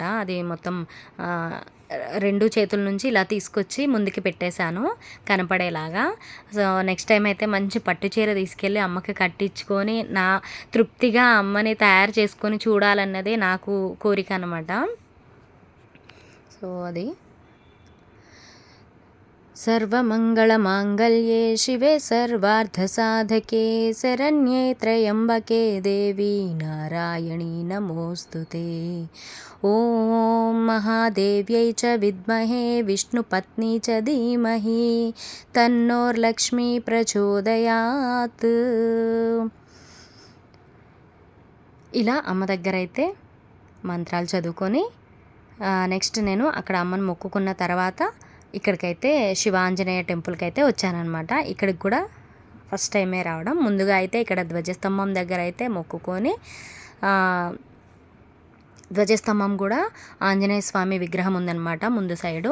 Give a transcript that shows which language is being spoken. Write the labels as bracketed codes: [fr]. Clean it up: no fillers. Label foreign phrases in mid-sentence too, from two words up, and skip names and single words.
[te] అది మొత్తం 2 చేతుల నుంచి ఇలా తీసుకొచ్చి ముందుకి పెట్టేశాను కనపడేలాగా. సో, [en] next time [te] అయితే మంచి పట్టు చీర తీసుకెళ్ళి అమ్మకి కట్టించుకొని తృప్తిగా అమ్మని తయారు చేసుకొని చూడాలన్నదే నాకు కోరిక అనమాట. [sa] సో, అది सर्वमङ्गलमाङ्गल्ये शिवे सर्वार्थसाधके शरण्ये त्र्यम्बके देवी नारायणी नमोऽस्तु ते। ॐ महादेव्यै च विद्महे विष्णुपत्नी च धीमहि तन्नोर्लक्ष्मी प्रचोदयात्। [te] ఇలా అమ్మ దగ్గరైతే మంత్రాలు చదువుకొని నెక్స్ట్ నేను అక్కడ అమ్మను మొక్కుకున్న తర్వాత ఇక్కడికైతే శివాంజనేయ టెంపుల్కి అయితే వచ్చానన్నమాట. ఇక్కడికి కూడా [en] first time [te] రావడం. ముందుగా అయితే ఇక్కడ ధ్వజస్తంభం దగ్గర అయితే మొక్కుకొని ధ్వజస్తంభం కూడా ఆంజనేయ స్వామి విగ్రహం ఉందన్నమాట ముందు సైడు.